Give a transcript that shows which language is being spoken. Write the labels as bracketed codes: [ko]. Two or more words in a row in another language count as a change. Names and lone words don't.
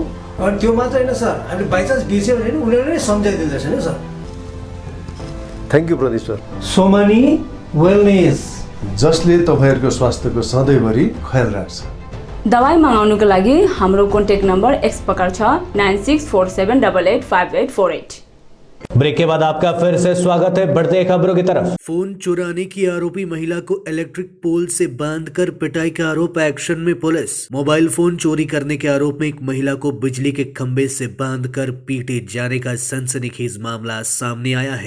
[ne] अनि त्यो मात्र होइन सर, हामीले बाइचान्स बिर्स्यो भने नि उनीहरूले नै सम्झाइदिँदैछ नि सर। [en] thank you Pradeep sir. [ne] सोमानी वेलनेस, जसले तपाईँहरूको स्वास्थ्यको सधैँभरि ख्याल राख्छ। दबाई मगाउनुको लागि हाम्रो [en] contact number [ne] एक्स प्रकार छ 9647885848। [hi] ब्रेक के बाद आपका फिर से स्वागत है बढ़ते खबरों की तरफ। फोन चुराने की आरोपी महिला को [en] electric pole [hi] से बांधकर पिटाई का आरोप, एक्शन में पुलिस। मोबाइल फोन चोरी करने के आरोप में एक महिला को बिजली के खंबे से बांधकर पीटे जाने का सनसनीखेज मामला सामने आया है।